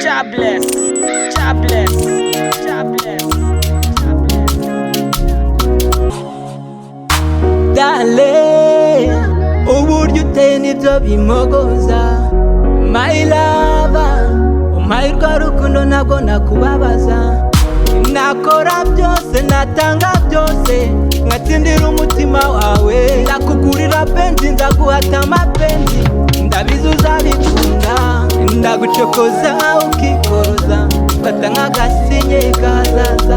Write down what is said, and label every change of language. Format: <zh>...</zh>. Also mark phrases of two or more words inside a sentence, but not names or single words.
<en>bless, Jah bless, Jah bless, Jah bless.</en> <rw>Dale, uburyo uteye nibyo bimogoza.</rw> <en>My lover,</en> <rw>umpaye urwo rukundo ntabwo nakubabaza. Nakora byose, natanga byose, nkatsindira umutima wawe. Ndakugurira penzi, nzaguhata amapenzi, ndabizi uzabikunda. Ndagucokoza ukikoroza, fata nk'agasinye kazaza.</rw>